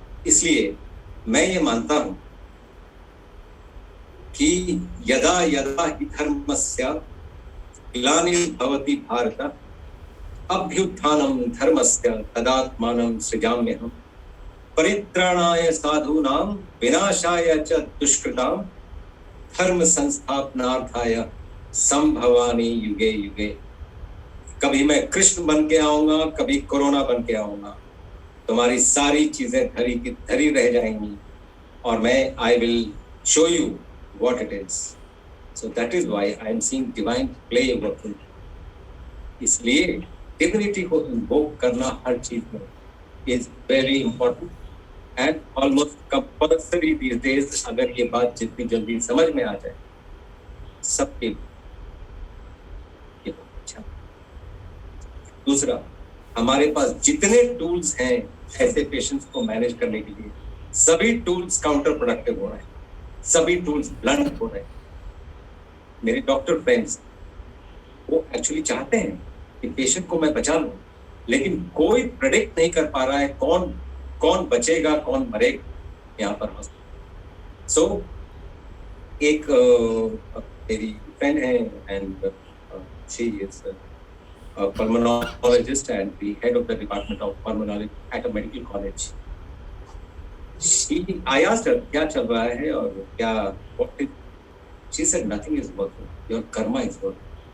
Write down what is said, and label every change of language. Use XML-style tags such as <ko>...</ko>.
<sa>इसलिए मैं ये मानता हूं कि यदा यदा हि धर्मस्य ग्लानिर्भवति भारत अभ्युत्थानं धर्मस्य तदात्मानं सृजाम्यहम् परित्राणाय साधूनां विनाशाय च दुष्कृतां धर्म संस्थापनार्थाय संभवामि युगे युगे.</sa> <hi>कभी मैं कृष्ण बन के आऊंगा, कभी कोरोना बन के आऊंगा. तुम्हारी सारी चीजें धरी की धरी रह जाएंगी, और मैं</hi> <en>I will show you what it is. So that is why I am seeing divine play working.</en> <hi>इसलिए divinity को invoke करना हर चीज में</hi> <en>is very important and almost compulsory these days.</en> <hi>अगर ये बात जितनी जल्दी समझ में आ जाए सबके अच्छा. दूसरा, हमारे पास जितने टूल्स हैं ऐसे पेशेंट्स को मैनेज करने के लिए, सभी टूल्स काउंटर प्रोडक्टिव हो रहे हैं, सभी टूल्स ब्लंट हो रहे हैं. मेरे डॉक्टर फ्रेंड्स वो एक्चुअली चाहते हैं कि पेशेंट को मैं बचा लूं, लेकिन कोई प्रेडिक्ट नहीं कर पा रहा है कौन बचेगा, कौन मरेगा यहाँ पर हॉस्पिटल. सो एक मेरी फ्रेंड है,</hi> <en>And she is pulmonologist and the head of the department of pulmonology at a medical college. I asked her,</en> <hi>क्या चल रहा है और क्या,</hi> <en>what is, she said nothing is working, your karma is working.</en>